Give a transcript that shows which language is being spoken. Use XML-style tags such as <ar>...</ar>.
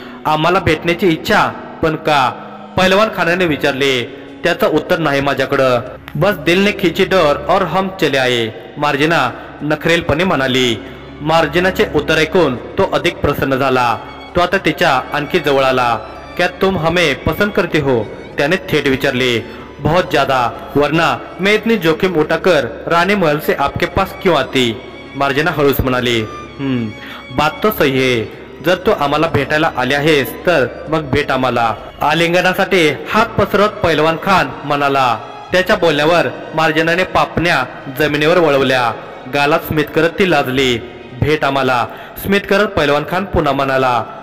<mr>आम्हाला भेटण्याची इच्छा? पण का? पैलवान खानाने विचारले. त्याचं उत्तर नाही माझ्याकडं.</mr> <hi>बस दिल ने खिंची डोर और हम चले आए,</hi> <mr>मार्जिना नखरेलपणे म्हणाली. मार्जिनाचे उत्तर ऐकून तो अधिक प्रसन्न झाला. तो आता तिच्या आणखी जवळ आला.</mr> <hi>क्या तुम हमें पसंद करते हो?</hi> <mr>त्याने थेट विचारले.</mr> <hi>बहुत ज्यादा, वरना मैं इतनी जोखिम उठाकर रानी महल से आपके पास क्यों आती?</hi> <mr>मार्जिना हळूच म्हणाली.</mr> <hi>बात तो सही है.</hi> <mr>जर तू आम्हाला भेटायला आले आहेस तर मग भेट आम्हाला. आलिंगनासाठी हात पसरत पैलवान खान म्हणाला. त्याच्या बोलण्यावर मार्जिनाने पापण्या जमिनीवर वळवल्या. गालात स्मित करत ती लाजली. भेट आम्हाला, स्मित करत पैलवान खान पुन्हा म्हणाला.</mr>